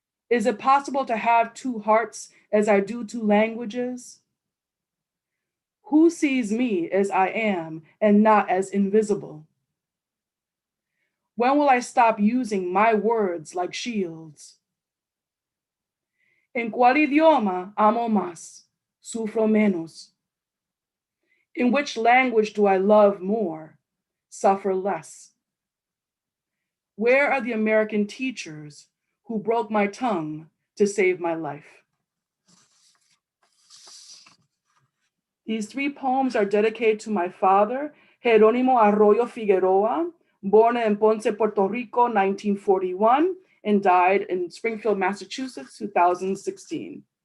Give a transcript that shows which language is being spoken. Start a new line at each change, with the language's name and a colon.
English: Is it possible to have 2 hearts as I do 2 languages? Who sees me as I am and not as invisible? When will I stop using my words like shields?
Spanish: ¿En cuál idioma amo más, sufro menos?
English: In which language do I love more, suffer less? Where are the American teachers who broke my tongue to save my life? These 3 poems are dedicated to my father, Jerónimo Arroyo Figueroa, born in Ponce, Puerto Rico, 1941, and died in Springfield, Massachusetts, 2016.